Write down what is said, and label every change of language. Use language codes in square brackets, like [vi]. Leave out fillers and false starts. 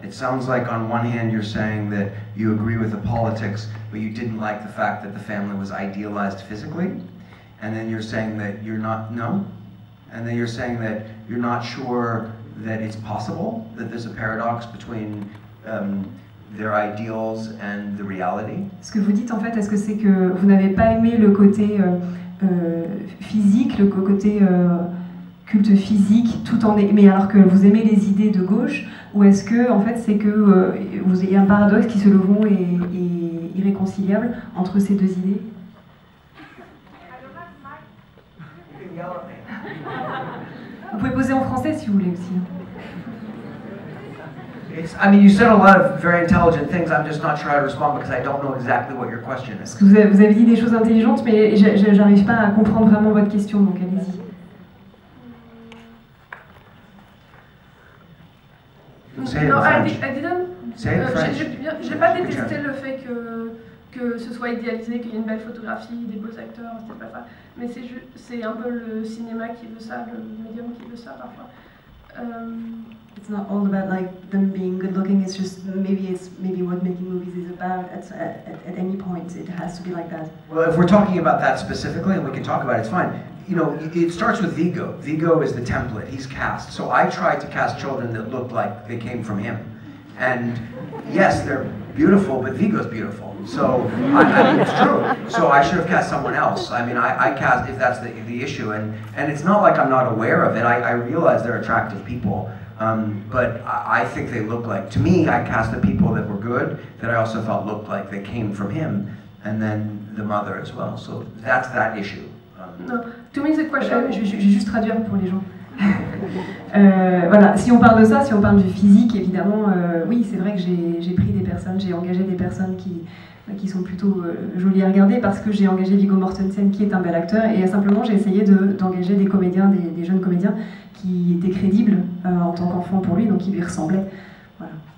[en] It sounds like on one hand you're saying that you agree with the politics, but you didn't like the fact that the family was idealized physically, and then you're saying that you're not, no? And then you're saying that you're not sure that it's possible, that there's a paradox between their ideals and the reality. [fr] Ce que vous dites en fait, est-ce que c'est que vous n'avez pas aimé le côté physique, le côté culte physique, mais alors que vous aimez les idées de gauche, ou est-ce que en fait c'est que vous ayez un paradoxe qui selon vous est irréconciliable entre ces deux idées? Vous pouvez poser en français si vous voulez aussi. [en] I mean, you said a lot of very intelligent things. I'm just not sure how to respond because I don't know exactly what your question is. [fr] Parce que vous avez dit des choses intelligentes, mais j'arrive pas à comprendre vraiment votre question, donc allez-y. [en] No, I didn't. [fr] J'ai pas détesté [en] French. [fr] le fait que ce soit idéalisé, qu'il y ait une belle photographie, des beaux acteurs, c'est pas ça. Mais c'est un peu le cinéma qui veut ça, le médium qui veut ça parfois. [en] It's not all about like them being good looking. It's just maybe what making movies is about. At any point, it has to be like that. Well, if we're talking about that specifically, and we can talk about it, it's fine. You know, it starts with Vigo. Vigo is the template. He's cast. So I tried to cast children that looked like they came from him. And yes, they're beautiful, but Vigo's beautiful. So I mean, it's true. So I should have cast someone else. I mean, I cast if that's the issue. And it's not like I'm not aware of it. I realize they're attractive people. But I think they look like, to me, I cast the people that were good, that I also thought looked like they came from him, and then the mother as well. So that's that issue. No, to me the question... [fr] Je vais juste traduire pour les gens. Voilà, si on parle de ça, si on parle du physique, évidemment, oui, c'est vrai que j'ai pris des personnes, j'ai engagé des personnes qui sont plutôt jolies à regarder parce que j'ai engagé Viggo Mortensen qui est un bel acteur et simplement j'ai essayé d'engager des comédiens, des jeunes comédiens qui étaient crédibles en tant qu'enfant pour lui, donc qui lui ressemblaient. Voilà.